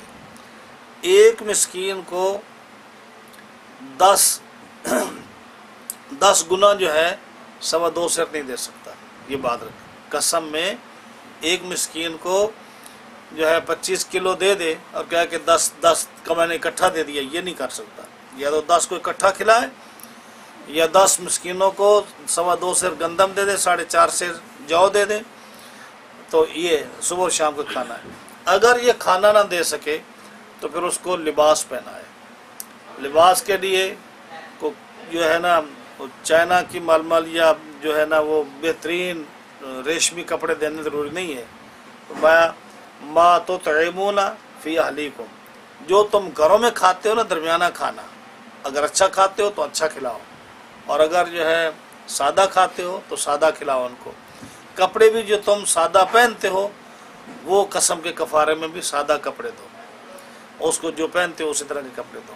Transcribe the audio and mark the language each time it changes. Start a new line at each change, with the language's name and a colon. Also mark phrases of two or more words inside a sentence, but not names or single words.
Urdu: ایک مسکین کو 10 گنا جو ہے 2.25 سیر نہیں دے سکتا. یہ بات رکھیں، قسم میں ایک مسکین کو جو ہے 25 کلو دے دے اور کہے کہ 10 کا میں نے اکٹھا دے دیا، یہ نہیں کر سکتا. یا تو 10 کو اکٹھا کھلائے یا 10 مسکینوں کو 2.25 سیر گندم دے دے، 4.5 سیر جو دے دے, تو یہ صبح اور شام کو کھانا ہے. اگر یہ کھانا نہ دے سکے تو پھر اس کو لباس پہنائے. لباس کے لیے کو جو ہے نا وہ چائنا کی ململ یا جو ہے نا وہ بہترین ریشمی کپڑے دینے ضروری نہیں ہے.
Arabic: ما تطعمون في أهليكم,
Urdu: جو تم گھروں میں کھاتے ہو نا درمیانہ کھانا، اگر اچھا کھاتے ہو تو اچھا کھلاؤ، اور اگر جو ہے سادہ کھاتے ہو تو سادہ کھلاؤ ان کو. کپڑے بھی جو تم سادہ پہنتے ہو وہ قسم کے کفارے میں بھی سادہ کپڑے دو، اس کو جو پہنتے ہو اسی طرح کے کپڑے دو.